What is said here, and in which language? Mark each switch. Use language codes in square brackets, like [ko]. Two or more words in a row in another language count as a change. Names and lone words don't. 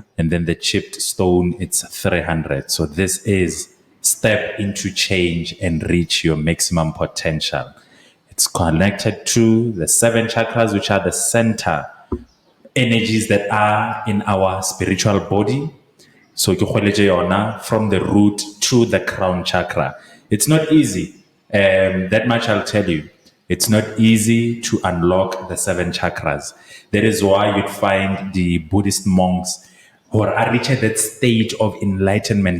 [en] And then the chipped stone, it's 300. So this is step into change and reach your maximum potential. It's connected to the 7 chakras, which are the center energies that are in our spiritual body. So [nso] ke kgweletse yona [en] from the root to the crown chakra. It's not easy. That much I'll tell you. It's not easy to unlock the 7 chakras. That is why you'd find the Buddhist monks who are reached at that stage of enlightenment.